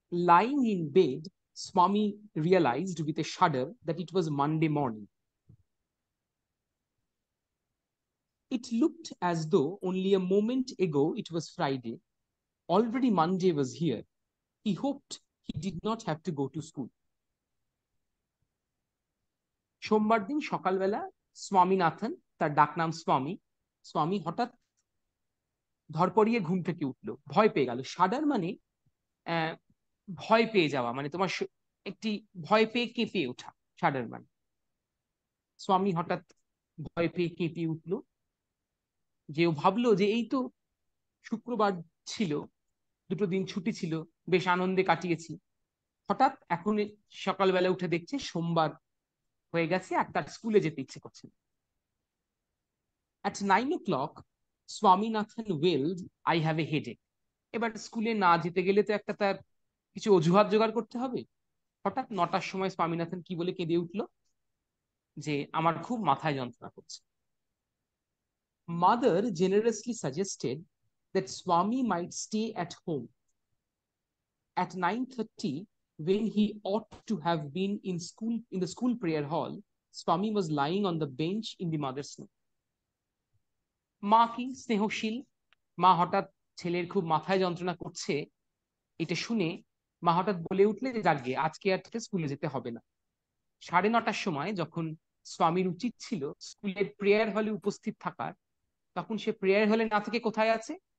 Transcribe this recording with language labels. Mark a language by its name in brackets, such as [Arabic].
[English] Lying in bed, Swami realized with a shudder that it was Monday morning. It looked as though only a moment ago it was Friday. Already Monday was here. He hoped he did not have to go to school. [Bangla] সোমবার দিন সকালবেলা স্বামীনাথন, তার ডাকনাম স্বামী, স্বামী হঠাৎ ধরপড়িয়ে ঘুম থেকে উঠলো, ভয় পেয়ে গেল। শাডার মানে ভয় পেয়ে যাওয়া, মানে তোমার একটি ভয় পেয়ে কেঁপে ওঠা, শাডার মানে। স্বামী হঠাৎ ভয় পেয়ে কেঁপে উঠলো, যে ও ভাবলো যে এই তো শুক্রবার ছিল, দুটো দিন ছুটি ছিল, বেশ আনন্দে কাটিয়েছি। হঠাৎ এখন সকালবেলা উঠে দেখছে সোমবার হয়ে গেছে আর তার স্কুলে যেতে ইচ্ছে করছে। [English] At 9 o'clock, Swaminathan wailed, I have a headache. [Bangla] এবার স্কুলে না যেতে গেলে তো একটা তার কিছু অজুহাত জোগাড় করতে হবে। হঠাৎ 9টার সময় স্বামীনাথন কি বলে কেঁদে উঠলো, যে আমার খুব মাথায় যন্ত্রণা করছে। [English] Mother generously suggested that Swami might stay at home. At 9:30, when he ought to have been in the school prayer hall, Swami was lying on the bench in the mother's room. [Bangla] মা কি স্নেহশীল, মা হঠাৎ ছেলের খুব মাথায় যন্ত্রণা করছে এটা শুনে মা হঠাৎ বলে উঠলে যে যাকে আজকে আর থেকে স্কুলে যেতে হবে না। 9:30টার সময় যখন স্বামীর উচিত ছিল স্কুলের প্রেয়ার হলে উপস্থিত থাকার, তখন সে প্রেয়ার হলে না থেকে কোথায় আছে?